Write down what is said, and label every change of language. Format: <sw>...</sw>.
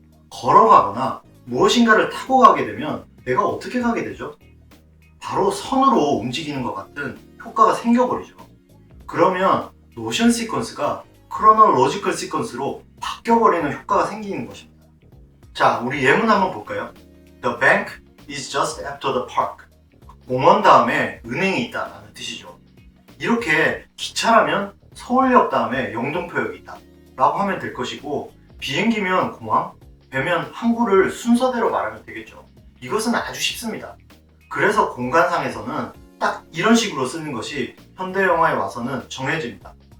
<ko>걸어가거나 무엇인가를 타고 가게 되면 내가 어떻게 가게 되죠? 바로 선으로 움직이는 것 같은 효과가 생겨버리죠. 그러면 노션 시퀀스가 크로놀로지컬 시퀀스로 바뀌어버리는 효과가 생기는 것입니다. 자, 우리 예문 한번 볼까요?</ko> <en>The bank is just after the park.</en> <ko>공원 다음에 은행이 있다라는 뜻이죠. 이렇게 기차라면 서울역 다음에 영등포역이 있다 라고 하면 될 것이고, 비행기면 공항, 배면 항구를 순서대로 말하면 되겠죠. 이것은 아주 쉽습니다. 그래서 공간상에서는 딱 이런 식으로 쓰는 것이 현대 영화에 와서는 정해집니다.</ko>